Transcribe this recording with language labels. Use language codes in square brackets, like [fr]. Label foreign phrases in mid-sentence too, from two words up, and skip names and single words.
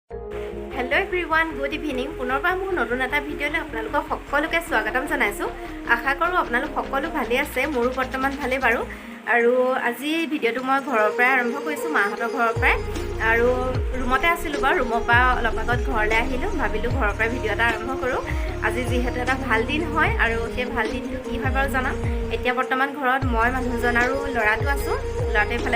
[en] hello everyone good evening [as] পুনৰ্বাৰ মোৰ নতুন এটা ভিডিঅ'লৈ আপোনালোকক সকলোকে স্বাগতম জানাইছো আশা কৰোঁ আপোনালোক সকলো ভালে আছে মোৰ বৰ্তমান ভালে বাৰু আৰু আজি ভিডিওটো মই ঘৰৰ পৰা আৰম্ভ কৰিছো মাহঁতৰ ঘৰৰ পৰা আৰু ৰুমতে আছিলো বা ৰুমৰ পৰা অলপ আগত ঘৰলৈ আহিলো ভাবিলো ঘৰৰ পৰা ভিডিও এটা আৰম্ভ কৰো আজি যিহেতু এটা ভাল দিন হয় আৰু সেই ভাল দিনটো কি হয় বাৰু জানাম এতিয়া বৰ্তমান ঘৰত মই মানুহজন আৰু ল'ৰাটো আছো ল'ৰাটোৱে ফালে